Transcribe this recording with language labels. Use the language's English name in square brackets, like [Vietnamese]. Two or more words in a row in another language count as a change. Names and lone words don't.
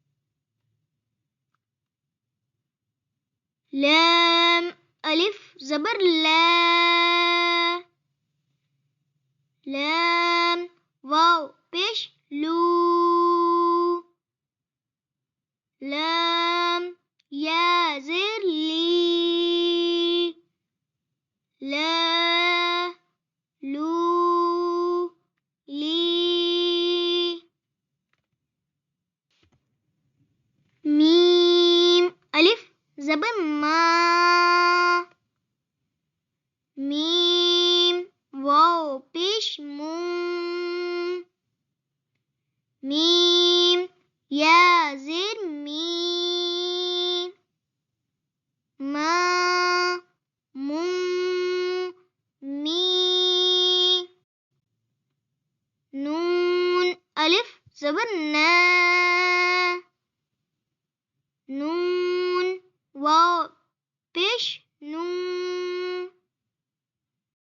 [Urdu] لام ألف زبر لا لام واو پیش لو لام یا زیر لی لا لو لی میم ألف زبر ما میم واو پیش مو میم یا زیر می ما مو می نون ألف زبر نا نون واو پیش نو